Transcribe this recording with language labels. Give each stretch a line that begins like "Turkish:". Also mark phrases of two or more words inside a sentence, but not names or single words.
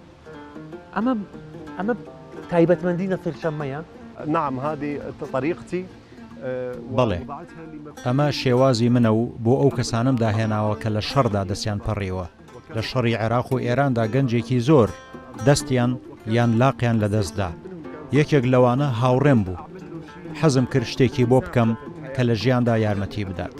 Central Kurdish: ئەمە تایبەتمەندی نەسیر شەممەیە؟
Arabic: نعم هذه طريقتي.
Central Kurdish: بەڵێ ئەمە شێوازی منە و بۆ ئەو کەسانم داهێناوە کە لە شەڕدا دەستیان پەڕیوە. لە شەڕی عێراق و ئێراندا گەنجێکی زۆر دەستیان یان لاقیان لە دەستدا. یەکێک لەوانە هاوڕێم بوو. حەزم کرد شتێکی بۆ بکەم کە لە ژیاندا یارمەتی بدات.